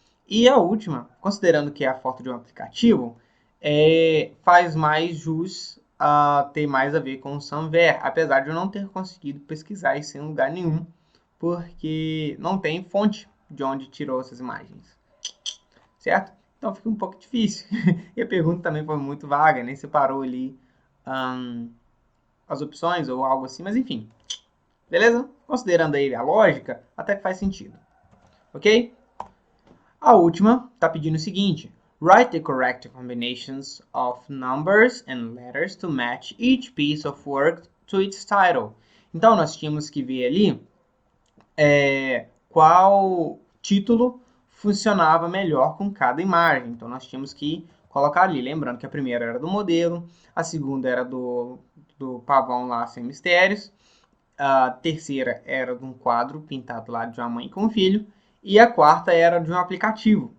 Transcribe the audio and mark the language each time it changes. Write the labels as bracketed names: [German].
[Portuguese] E a última, considerando que é a foto de um aplicativo, faz mais jus a ter mais a ver com o Sam Ver, apesar de eu não ter conseguido pesquisar isso em lugar nenhum, porque não tem fonte de onde tirou essas imagens, certo? Então fica um pouco difícil. E a pergunta também foi muito vaga, nem separou ali as opções ou algo assim, mas enfim. Beleza? Considerando aí a lógica, até que faz sentido. Ok? A última está pedindo o seguinte. [English] Write the correct combinations of numbers and letters to match each piece of work to its title. [Portuguese] Então, nós tínhamos que ver ali qual título funcionava melhor com cada imagem. Então, nós tínhamos que colocar ali. Lembrando que a primeira era do modelo, a segunda era do pavão lá sem mistérios, a terceira era de um quadro pintado lá de uma mãe com um filho, e a quarta era de um aplicativo.